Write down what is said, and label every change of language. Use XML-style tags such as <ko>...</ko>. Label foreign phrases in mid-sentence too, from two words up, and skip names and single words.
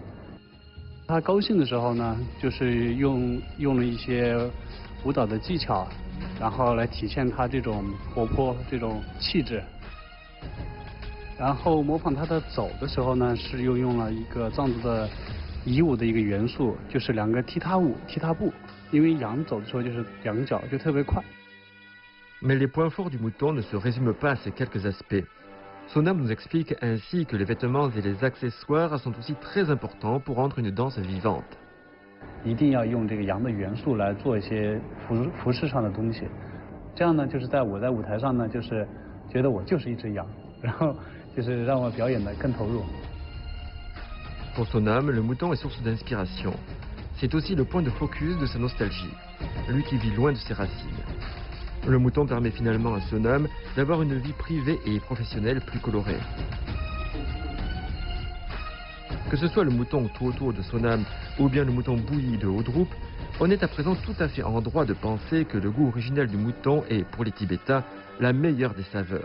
<zh>他高兴的时候呢，就是用了一些舞蹈的技巧，然后来体现他这种活泼这种气质。然后模仿他的走的时候呢，是又用了一个藏族的彝舞的一个元素，就是两个踢踏步。因为羊走的时候就是两个脚就特别快。</zh> <fr>Mais les points forts du mouton ne se résument pas à ces quelques aspects. Sonam nous explique ainsi que les vêtements et les accessoires sont aussi très importants pour rendre une danse vivante.</fr> <zh>一定要用这个羊的元素来做一些服饰上的东西，这样呢，就是我在舞台上呢，就是觉得我就是一只羊，然后就是让我表演的更投入。</zh> <fr>Pour Sonam, le mouton est source d'inspiration. C'est aussi le point de focus de sa nostalgie, lui qui vit loin de ses racines. Le mouton permet finalement à Sonam d'avoir une vie privée et professionnelle plus colorée. Que ce soit le mouton Tuoto de Sonam ou bien le mouton bouilli de Odrup, on est à présent tout à fait en droit de penser que le goût originel du mouton est, pour les Tibétains, la meilleure des saveurs.</fr>